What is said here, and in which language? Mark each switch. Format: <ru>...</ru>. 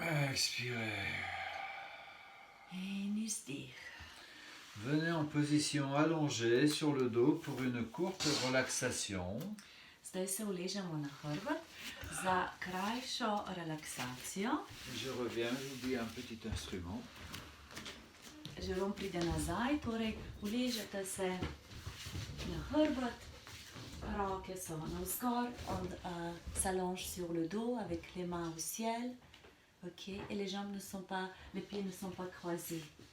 <fr>Expirez.</fr> <sl>In izdih.</sl> <fr>Venez en position allongée sur le dos pour une courte relaxation.</fr> <sl>Zdaj se uležemo na hrbet za krajšo relaksacijo.</sl> <fr>Je reviens, j'oublie un petit instrument.</fr> <sl>Žerom pride nazaj, torej uležete se na hrbet, roke so navzgor,</sl> <fr>on s'allonge sur le dos avec les mains au ciel, ok, et les jambes ne sont pas, les pieds ne sont pas croisés.</fr>